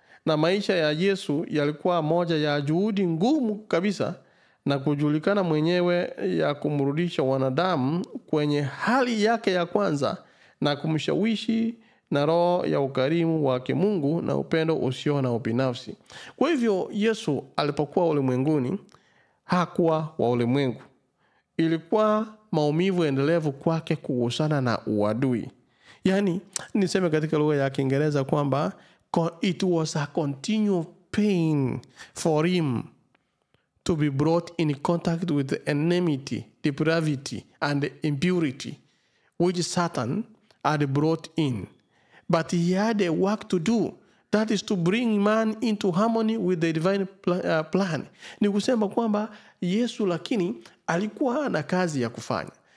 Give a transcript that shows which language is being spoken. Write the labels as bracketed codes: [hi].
[sw] Na maisha ya Yesu yalikuwa moja ya juhudi ngumu kabisa na kujulikana mwenyewe ya kumrudisha wanadamu kwenye hali yake ya kwanza na kumshawishi na roho ya ukarimu wa kimungu na upendo usio na ubinafsi. Kwa hivyo Yesu alipokuwa ulimwenguni hakuwa wa ulimwengu. Ilikuwa maumivu endelevu kwake kugusana na uadui. Yani niseme katika lugha ya Kiingereza kwamba [en] it was a continual pain for him to be brought in contact with enmity, depravity, and impurity, which Satan had brought in. But he had a work to do. That is to bring man into harmony with the divine plan. [sw] Ni kusema kwamba Yesu lakini alikuwa na kazi ya kufanya.